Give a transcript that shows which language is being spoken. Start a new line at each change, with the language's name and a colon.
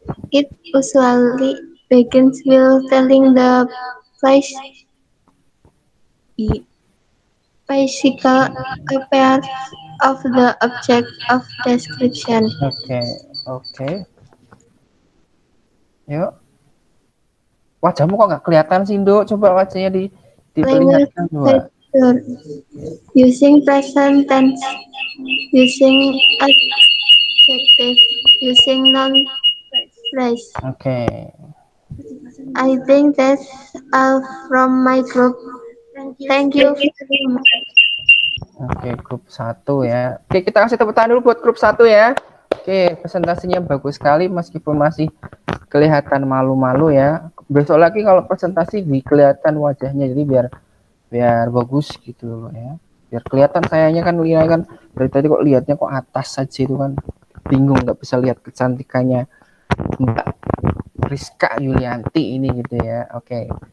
English: It usually begins with telling the physical appearance of the object of description.
Indonesian: Oke. Yuk. Wajahmu kok nggak kelihatan sih, Nduk? Coba wajahnya diperlihatkan coba.
English: Using present tense, using adjective, using noun phrase. Oke. I think that's all from my group. Thank you very much.
Indonesian: Oke, grup 1 ya. Oke, kita kasih tepuk tangan dulu buat grup 1 ya. Oke, presentasinya bagus sekali meskipun masih kelihatan malu-malu ya. Besok lagi kalau presentasi kelihatan wajahnya, jadi biar biar bagus gitu loh ya. Biar kelihatan sayanya kan lihat kan dari tadi kok lihatnya kok atas saja itu kan bingung nggak bisa lihat kecantikannya Mbak Rizka Yulianti ini gitu ya. Oke.